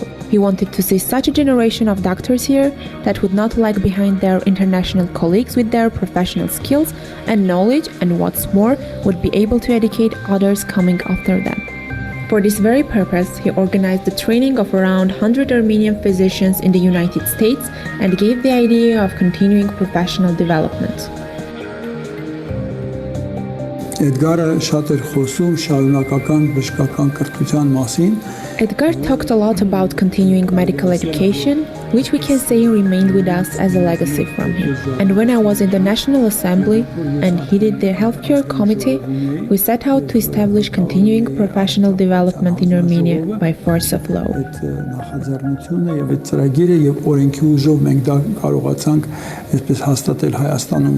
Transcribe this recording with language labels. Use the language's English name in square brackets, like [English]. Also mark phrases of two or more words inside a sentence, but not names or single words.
[English] He wanted to see such a generation of doctors here that would not lag behind their international colleagues with their professional skills and knowledge, and what's more, would be able to educate others coming after them. For this very purpose, he organized the training of around 100 Armenian physicians in the United States and gave the idea of continuing professional development. [Armenian] Edgar շատ էր խոսում շարունակական բժշկական կրթության մասին. [English] Edgar talked a lot about continuing medical education, which we can say remained with us as a legacy from him. And when I was in the National Assembly and headed the Healthcare Committee, we set out to establish continuing professional development in Armenia by force of law. [Armenian] Այդ նախաձեռնությունը եւ այդ ծրագիրը եւ օրենքի ուժով մենք դա կարողացանք այսպես հաստատել Հայաստանում.